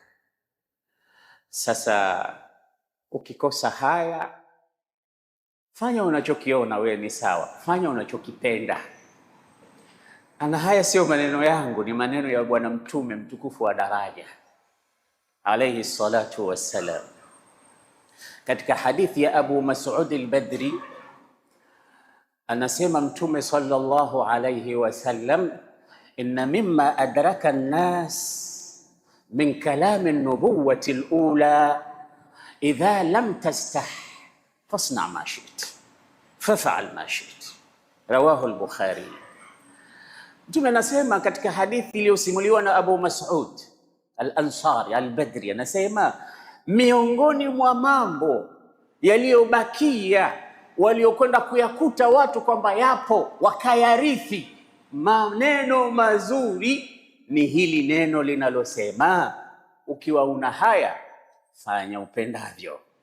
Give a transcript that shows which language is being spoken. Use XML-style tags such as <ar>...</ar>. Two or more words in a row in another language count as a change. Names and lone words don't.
<sw>Sasa ukikosa haya, fanya unachokiona wewe ni sawa, fanya unachokipenda. Ana haya sio maneno yangu, ni maneno ya Bwana Mtume mtukufu wa daraja</sw> <ar>عليه الصلاة والسلام.</ar> <sw>Katika hadithi ya Abu Mas'ud al-Badri anasema Mtume</sw> <ar>صلى الله عليه وسلم إن مما أدرك الناس من كلام النبوة الأولى إذا لم تستح فاصنع ما شئت فافعل ما شئت رواه البخاري.</ar> <sw>Mtume anasema katika hadithi iliyosimuliwa na Abu Mas'ud al-Ansari al-Badri, anasema miongoni mwa mambo yaliyobakia waliokwenda kuyakuta watu kwamba yapo wakayarithi maneno mazuri ni hili neno linalosema ukiwa una haya fanya upendavyo.</sw>